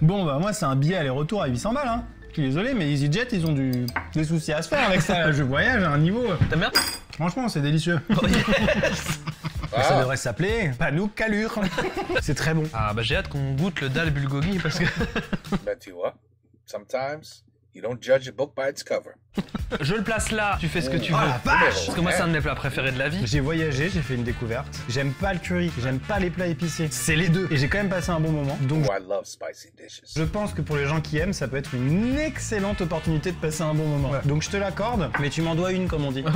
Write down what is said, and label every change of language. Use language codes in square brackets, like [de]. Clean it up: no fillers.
[fr] Bon, bah moi, c'est un billet aller-retour à 800 balles, hein. Je suis désolé, mais EasyJet, ils ont des soucis à se faire avec ça. Je voyage à un niveau... T'aimes bien? Franchement, c'est délicieux. Ça devrait s'appeler Panouk Calure. C'est très bon. Ah bah j'ai hâte qu'on goûte le dal bulgogi parce que... Ben, tu vois, [en] sometimes you don't judge a book by its cover. [fr] Je le place là, tu fais ce que tu veux. Oh la vache! Parce que moi c'est un de mes plats préférés de la vie. J'ai voyagé, j'ai fait une découverte. J'aime pas le curry, j'aime pas les plats épicés. C'est les deux. Et j'ai quand même passé un bon moment. Donc [en] Oh, I love spicy dishes. [fr] je pense que pour les gens qui aiment, ça peut être une excellente opportunité de passer un bon moment. Ouais. Donc je te l'accorde, mais tu m'en dois une comme on dit.